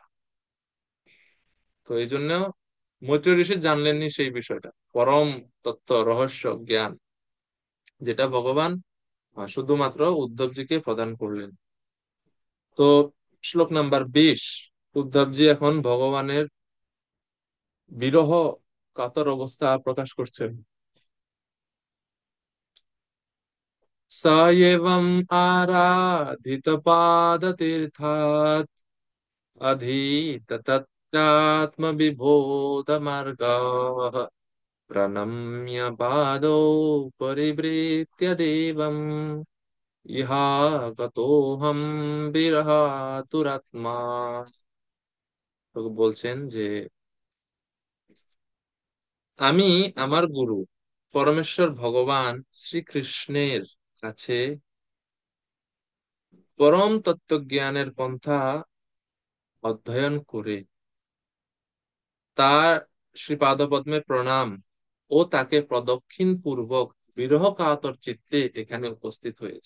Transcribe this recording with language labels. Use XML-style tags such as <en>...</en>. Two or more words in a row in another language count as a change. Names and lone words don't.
<bn>তো এই জন্য মৈত্রী ঋষি জানলেননি সেই বিষয়টা, পরম তত্ত্ব রহস্য জ্ঞান, যেটা ভগবান শুধুমাত্র উদ্ধবজিকে প্রদান করলেন। তো শ্লোক নাম্বার 20, উদ্ধবজি এখন ভগবানের বিরহ কাতর অবস্থা প্রকাশ করছেন।</bn> <sa>स एवम् आराधितपादतीर्थात् अधीत तत्रात्मविबोधमार्गाः प्रणम्य पादौ परिवृत्य देवम् ইহাগতোহম বিরহাতুরাত্মা।</sa> <bn>তো বলছেন যে আমি আমার গুরু পরমেশ্বর ভগবান শ্রীকৃষ্ণের কাছে পরম তত্ত্বজ্ঞানের পন্থা অধ্যয়ন করে তার শ্রীপাদপদ্মে প্রণাম ও তাকে প্রদক্ষিণ পূর্বক বিরহ কাতর চিত্তে এখানে উপস্থিত হয়েছে।</bn>